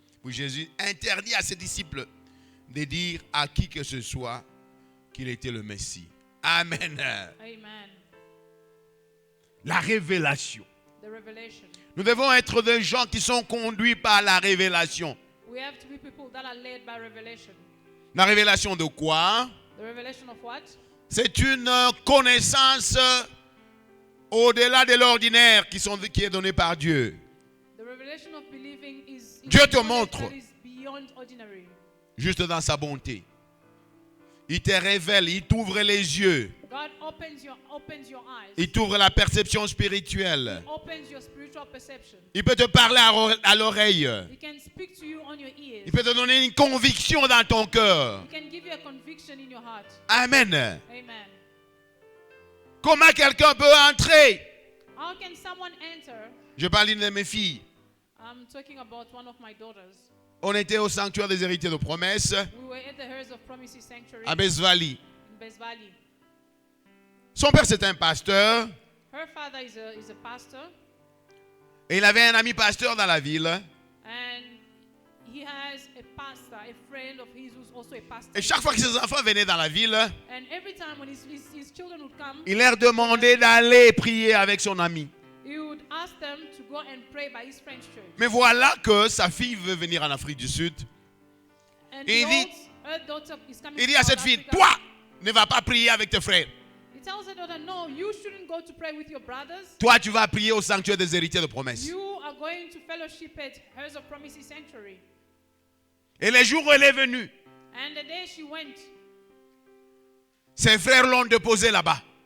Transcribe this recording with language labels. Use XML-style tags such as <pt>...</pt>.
<fr>Puis Jésus interdit à ses disciples de dire à qui que ce soit qu'il était le Messie. Amen. Amen. La révélation.</fr> <en>The revelation.</en> <fr>Nous devons être des gens qui sont conduits par la révélation.</fr> <en>We have to be people that are led by revelation.</en> <fr>La révélation de quoi?</fr> <en>The revelation of what?</en> <fr>C'est une connaissance au-delà de l'ordinaire qui est donnée par Dieu.</fr> <en>The revelation of believing is</en> <fr>Dieu te</fr> <en>knowledge</en> <fr>montre.</fr> <en>that is beyond ordinary.</en> <fr>Juste dans sa bonté. Il te révèle, il t'ouvre les yeux.</fr> <en>God opens your eyes.</en> <fr>Il t'ouvre la perception spirituelle.</fr> <en>Opens your spiritual perception.</en> <fr>Il peut te parler à l'oreille.</fr> <en>He can speak to you on your ears.</en> <fr>Il peut te donner une conviction dans ton cœur.</fr> <en>He can give you a conviction in your heart. Amen. Amen.</en> <fr>Comment quelqu'un peut entrer?</fr> <en>How can someone enter?</en> <fr>Je parle d'une de mes filles.</fr> <en>I'm talking about one of my daughters.</en> <fr>On était au sanctuaire des héritiers de promesses</fr> <en>We were at the Heirs of Promises Sanctuary</en> <fr>à Besvali.</fr> <en>in Best Valley.</en> <fr>Son père c'était un pasteur</fr> <en>Her father is a pastor,</en> <fr>et il avait un ami pasteur dans la ville.</fr> <en>and he has a pastor, a friend of his who's also a pastor.</en> <fr>Et chaque fois que ses enfants venaient dans la ville,</fr> <en>And every time when his children would come,</en> <fr>il leur demandait d'aller prier avec son ami.</fr> <en>he would ask them to go and pray by his friend's church.</en> <fr>Mais voilà que sa fille veut venir en Afrique du Sud.</fr> <en>And</en> <fr>Et il dit-</fr> <en>her daughter is coming</en> <fr>Il dit</fr> <en>to</en> <fr>à</fr> <en>South cette fille, Africa.</en> <fr>toi, ne vas pas prier avec tes frères.</fr> <en>He tells her daughter, no, you shouldn't go to pray with your brothers.</en> <fr>Toi, tu vas prier au sanctuaire des héritiers de promesses.</fr> <en>You are going to fellowship at Heirs of Promises Sanctuary.</en> <fr>Et les jours où elle est venue,</fr> <en>And the day she went,</en> <fr>ses frères l'ont déposée là-bas.</fr>